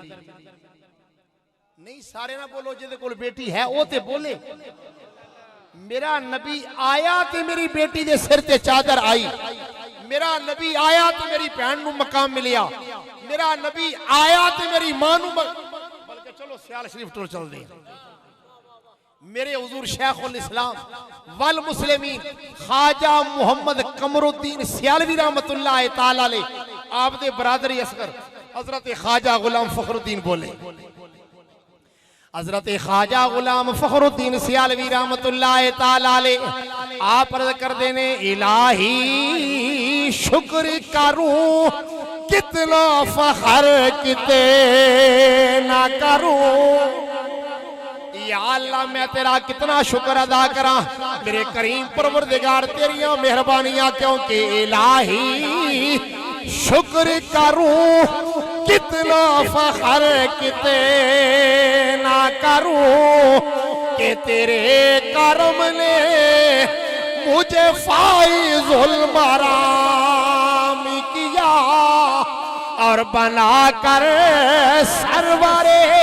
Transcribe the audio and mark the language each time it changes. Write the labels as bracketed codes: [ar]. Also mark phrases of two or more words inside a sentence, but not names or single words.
[pa] نہیں سارے نہ بولو جیہدے کول بیٹی ہے او تے بولے، میرا نبی آیا تے میری بیٹی دے سر تے چادر آئی، میرا نبی آیا تو میری بھین نوں مقام ملیا، میرا نبی آیا تو میری ماں نوں بلکہ چلو سیال شریف ٹر چلدے ہیں. میرے حضور شیخ الاسلام والمسلمین خواجہ محمد قمرالدین سیالوی [ar] رحمة الله تعالى عليه [pa] آپ دے برادرِ اصغر حضرت خواجہ غلام فخرالدین بولے، حضرت خواجہ غلام فخرالدین سیالوی [ar] رحمة الله تعالى عليه [pa] آپ عرض کر دینے الٰہی شکر کروں کتنا فخر کتے نہ کروں. یا اللہ میں تیرا کتنا شکر ادا کراں میرے کریم پروردگار تیریاں مہربانیاں، کیونکہ الٰہی شکر کروں کتنا فخر کتے نہ کروں [ur] کہ تیرے کرم نے مجھے فائز المرام کیا اور بنا کر سرورے